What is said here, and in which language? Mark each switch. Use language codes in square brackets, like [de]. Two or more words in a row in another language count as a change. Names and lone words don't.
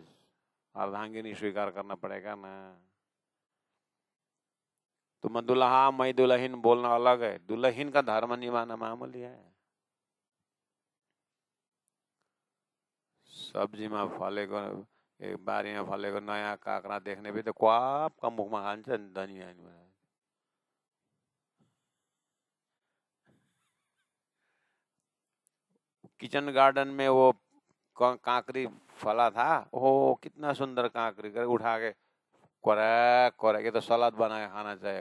[hi] अर्धांगिनी स्वीकार करना पड़ेगा ना। तुम दुल्हा मैं दुल्हन बोलना अलग है, दुल्हन का धर्म निभाना मामूली है। [ne] सब्जी में फलेको, एक बारी में फलेको नयाँ काँक्रा देख्ने बित्तिकै क्वापका मुखमा खान्छ नि धनिया। [en] kitchen garden [hi] में वो काकरी फला था, ओह कितना सुंदर काकरी, कर उठा के कोरैक कोरैक, ये तो सलाद बना के खाना चाहिए।